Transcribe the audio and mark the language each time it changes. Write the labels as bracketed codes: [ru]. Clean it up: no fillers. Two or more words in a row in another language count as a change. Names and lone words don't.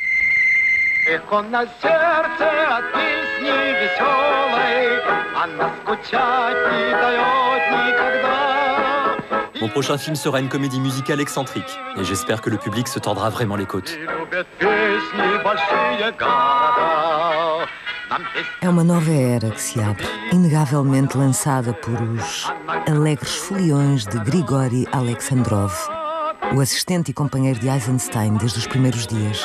[fr] Mon prochain film sera une comédie musicale excentrique, et j'espère que le public se tordra vraiment les côtes. [pt] É uma nova era que se abre, inegavelmente lançada por os alegres foliões de Grigori Alexandrov, o assistente e companheiro de Eisenstein desde os primeiros dias.